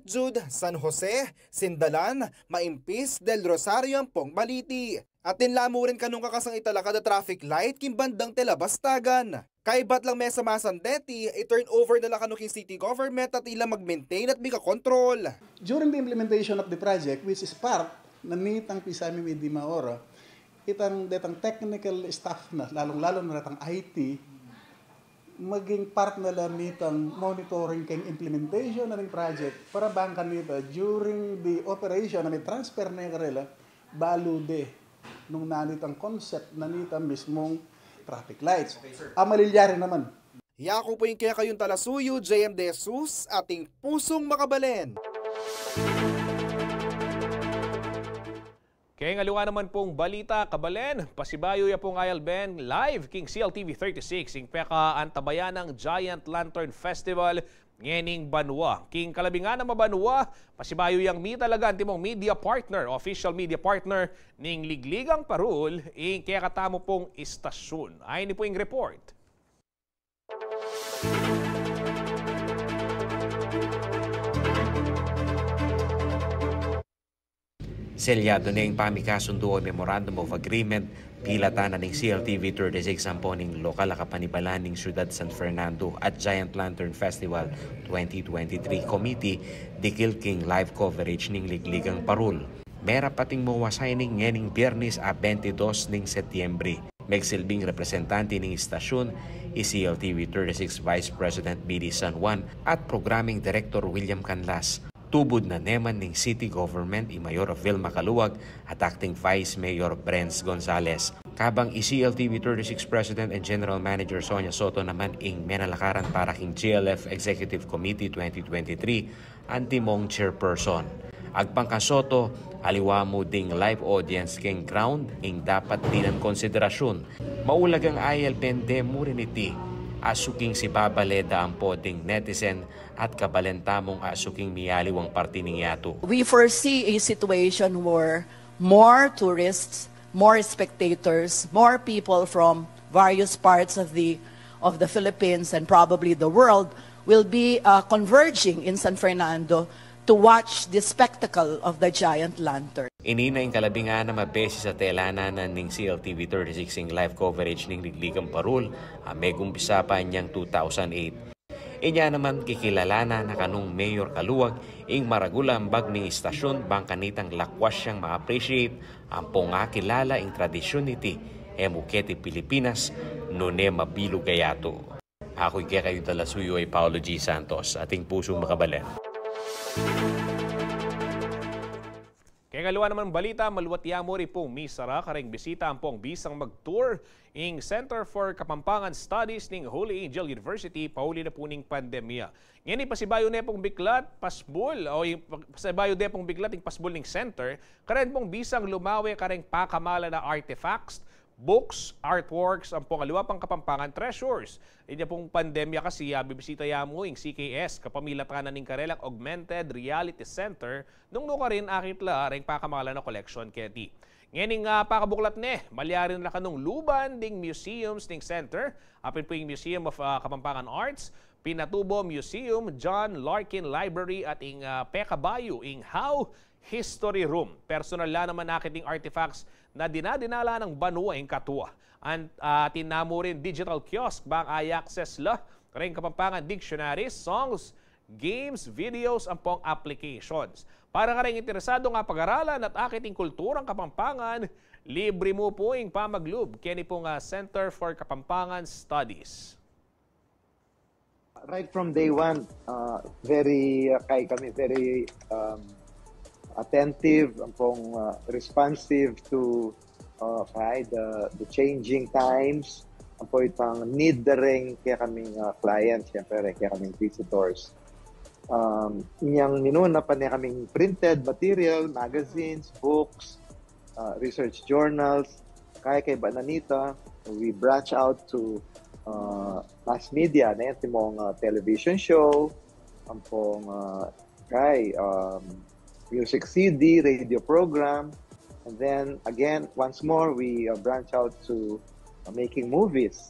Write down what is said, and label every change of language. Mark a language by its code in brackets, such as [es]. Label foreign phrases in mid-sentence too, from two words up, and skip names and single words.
[pam] Jude, San Jose, Sindalan, Maimpis, Del Rosario, Ampong, Baliti. At tinlamo rin kanong kakasang italakad na traffic light kim bandang Telabastagan. Kaibat lang may sa Masandeti, i-turn over na lang kanuking city government at ilang mag-maintain at mika-control. [en] During the implementation of the project, which is part [pam] na nitang pisami may di maora, itang [en] technical staff [pam] na, lalong-lalo na itang IT, maging part na lang nitang monitoring kang implementation na ng project para bangkan nito [en] during the operation [pam] na may transfer na yung karela, balude nung nanitang concept na nitang mismong [en] traffic lights. [pam] Malilyari naman. Yako po yung kaya kayong talasuyo, JM De Jesus, ating pusong makabalen. Kaya ngaluwa naman pong balita, kabalen, pasibayo ya pong ILBN live king CLTV 36, ing peka antabayan ng Giant Lantern Festival ngening Banwa. King kalabingan ng Mabanwa, pasibayo yang mi talaga antimong media partner, official media partner ning Ligligang Parul, ing kaya katamo pong istasyon. Ay ni po yung report. Selyado na yung pamikasundo o Memorandum of Agreement pilatanan ng CLTV 36 samponing lokal na kapanibalan ng Ciudad San Fernando at Giant Lantern Festival 2023 Committee dikil king [en] live coverage [pam] ng Ligligang Parul. Mera pating mawasay ng ngening Biyernes a 22 ng Setyembre. Megsilbing representante ng istasyon CLTV 36 [en] Vice President [pam] BD San Juan at [en] Programming Director [pam] William Canlas. Tubod na neman ng City Government Mayor Vilma Canuag at Acting Vice Mayor Brens Gonzales. Kabang CLTV 36 [en] President and General Manager [pam] Sonia Soto naman ing menalakaran para king GLF Executive Committee 2023 antimong chairperson. Agpangka Soto, aliwa mo ding [en] live audience [pam] king ground ing dapat dinan konsiderasyon. Maulagang ILBN demo rin iti. Asuking si Babaleda ang poding netizen at kabalentamong asuking miyaliwang parti ng yato. [en] We foresee a situation where more tourists, more spectators, more people from various parts of the Philippines and probably the world will be converging in San Fernando to watch the spectacle of the Giant Lantern. [pam] Ininaing kalabingan na beses sa telananan ning CLTV 36 ing [en] live coverage [pam] ning Ligligang Parul, may gumpisa pa niyang 2008. Inya naman kikilala na kanung Mayor Kaluwag ing maragulambag ning istasyon bang kanitang lakwas siyang ma-appreciate ang ponga kilala ing tradisyon iti Emuketi Pilipinas nune mabilo gayato. Ako'y kaya kayo talasuyo ay Paolo G. Santos, ating pusong makabalen. Kaya kaluwa naman balita, maluwatiya mo rin pong misara kareng bisita ang pong bisang mag-tour ing Center for Kapampangan Studies ning Holy Angel University pauli na po ning pandemya. Ngayon pasibayo na pong biklat, pasbol, o pasibayo na pong biklat ing pasbol ning center, kareng pong bisang lumawi kareng pakamala na [en] artifacts, books, artworks, [pam] ang pong aliwa pang Kapampangan treasures. Inya pong pandemya kasi bibisita yamo ing CKS, kapamilatanan ning karelang Augmented Reality Center, nung nuka rin akit la ring pakamala na collection keti. Ngayon pakabuklat ne, malyarin na kanong luban ding museums ning center, apin po yung Museum of Kapampangan Arts, Pinatubo Museum, John Larkin Library at ing Pekabayo ing How History Room. Personal la naman nakiting artifacts na dinadinala ng banwa ing katwa. Tinamo rin digital kiosk bang i-access la rin Kapampangan [en] dictionaries, songs, games, videos, [pam] ang pong applications. Para ka rin interesado nga pag-aralan at akiting kulturang Kapampangan, libre mo po ing pamaglub kini pong Center for Kapampangan Studies. [en] Right from day one, very attentive, pong responsive to the changing times, [pam] po itang need na rin kaya kaming clients, siyempre kaya kaming visitors. Inyang minuna pa niya kaming [en] printed material, magazines, books, research journals, [pam] kaya kay Bananita, [en] we branch out to mass media, [pam] na yung mong [en] television show, [pam] ang pong [en] music CD, radio program, and then again, once more, we branch out to making movies.